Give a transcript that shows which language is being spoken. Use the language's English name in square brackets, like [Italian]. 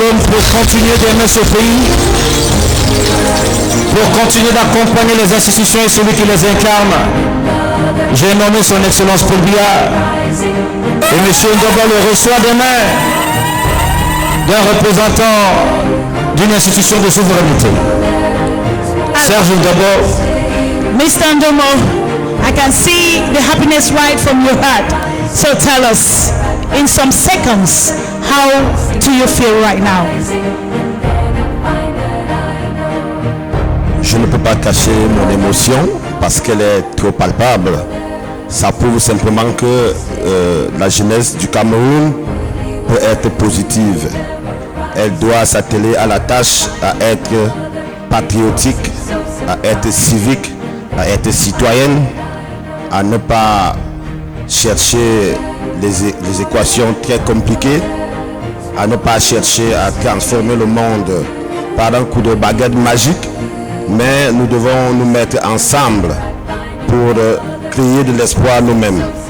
[French] pour continuer d'aimer ce pays, pour continuer d'accompagner les institutions et celui qui les incarne. J'ai nommé son Excellence Paul Biya et M. Ndobor le reçoit demain d'un représentant d'une institution de souveraineté. Serge Ndobor. [English] Mr. Ndomo, I can see the happiness right from your heart. So tell us, in some seconds, how do you feel right now? [French] Je ne peux pas cacher mon émotion parce qu'elle est trop palpable. Ça prouve simplement que la jeunesse du Cameroun peut être positive. Elle doit s'atteler à la tâche, à être patriotique, à être civique, à être citoyenne, à ne pas chercher les équations très compliquées, à ne pas chercher à transformer le monde par un coup de baguette magique, mais nous devons nous mettre ensemble pour créer de l'espoir nous-mêmes.